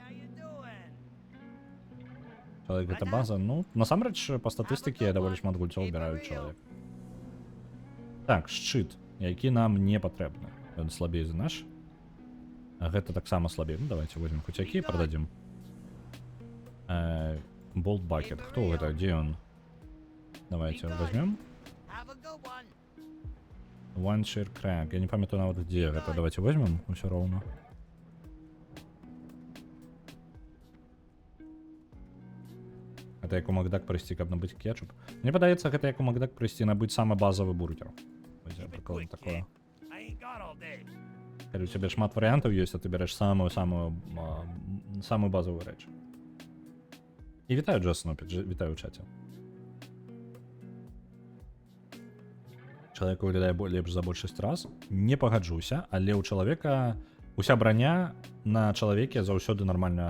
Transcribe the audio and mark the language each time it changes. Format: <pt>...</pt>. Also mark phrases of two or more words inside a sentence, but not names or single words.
<be>Чалавек, гэта база, ну, насамрэч, па статыстыке даволі шмат гульцоў збіраюць чалавек. Так, шчыт, які нам не патрэбны. Ён слабей за наш. Гэта таксама слабей. Ну,</be> <ru>давайте возьмем</ru> <be>хоць які, прададзім. Болт Бакет. Хто гэта? Дзе ён?</be> <ru>Давайте возьмем.</ru> <en>Have a good one. One Sheer Crack.</en> <be>Я не памятаю нават где гэта.</be> <ru>Давайте возьмем</ru> <be>усё роўна. Гэта як у Макдак прыйсці, каб набыць кетчуп. Мне падаецца, гэта як у Макдак прыйсці набыць самы базавы бургер. Вось прыкладна такое.</be> <en>I ain't got all day.</en> <be>Калі у цябе шмат варыянтаў ёсць, а ты бярэш самую базовую рэч. І вітаю, Джасон, вітаю ў чаце. Чалавек выглядае лепш за большасць раз. Не пагаджуся, але ў чалавека уся браня на чалавеке заўсёды нармальна.</be>